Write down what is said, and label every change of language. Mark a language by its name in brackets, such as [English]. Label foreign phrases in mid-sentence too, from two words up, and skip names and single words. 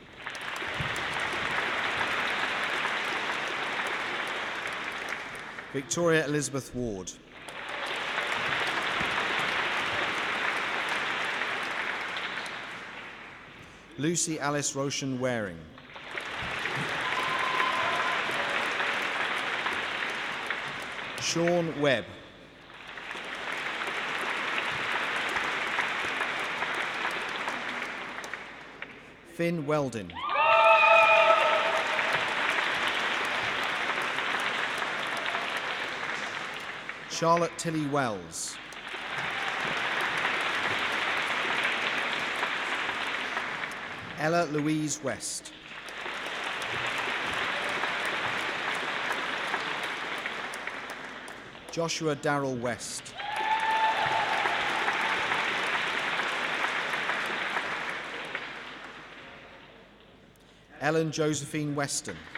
[English] Victoria Elizabeth Ward. Lucy Alice Roshan Waring. Sean Webb. Finn Weldon. Charlotte Tilly Wells. Ella Louise West. Joshua Darrell West. Ellen Josephine Weston.